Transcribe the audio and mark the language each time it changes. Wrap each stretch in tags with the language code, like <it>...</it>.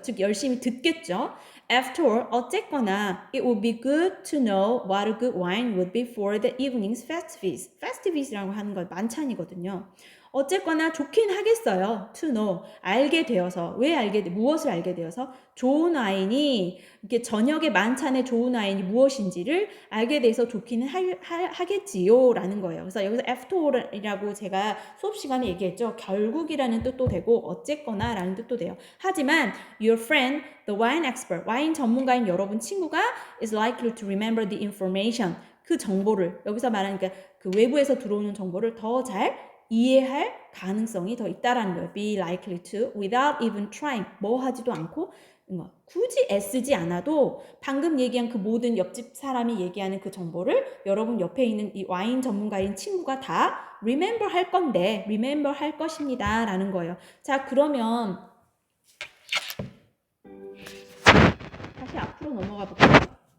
<ko>즉 열심히 듣겠죠.</ko> <en>After all, 어쨌거나 it would be good to know what a good wine would be for the evening's festivities.</en> <ko>festivities,라고 하는 건 만찬이거든요. 어쨌거나 좋긴 하겠어요.</ko> <en>To know,</en> <ko>알게 되어서. 무엇을 알게 되어서? 좋은 와인이, 이렇게 저녁에 만찬에 좋은 와인이 무엇인지를 알게 돼서 좋기는 하겠지요 라는 거예요. 그래서 여기서 after all이라고 제가 수업 시간에 얘기했죠. 결국이라는 뜻도 되고 어쨌거나 라는 뜻도 돼요.</ko> <en>하지만 your friend, the wine expert,</en> <ko>와인 전문가인 여러분 친구가</ko> <en>is likely to remember the information.</en> <ko>그 정보를, 여기서 말하는 그 외부에서 들어오는 정보를 더 잘 이해할 가능성이 더 있다라는 거예요.</ko> <en>Be likely to, without even trying.</en> <ko>뭐 하지도 않고 굳이 애쓰지 않아도 방금 얘기한 그 모든 옆집 사람이 얘기하는 그 정보를 여러분 옆에 있는 이 와인 전문가인 친구가 다 remember 할 건데, remember 할 것입니다 라는 거예요. 자, 그러면 다시 앞으로 넘어가 볼게요.</ko>